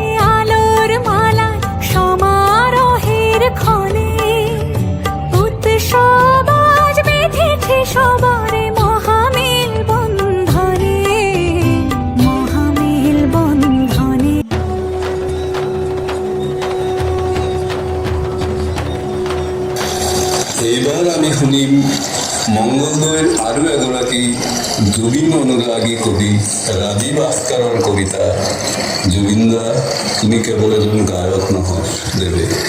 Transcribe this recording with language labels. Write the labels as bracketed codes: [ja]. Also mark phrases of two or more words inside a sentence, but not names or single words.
[bn] সমারোহের ক্ষণে উৎসব আজ বেঁধেছে সবার মহামেল বন্ধনে মহামেল বন্ধনে [as] এইবাৰ আমি শুনিম মংগলদৈৰ আৰু এগৰাকী জুবিন অনুরাগী কবি রাজীব আস্কাৰৰ কবিতা। জুবিন দা, তুমি কেৱল এজন গায়ক নহয় দেৱে।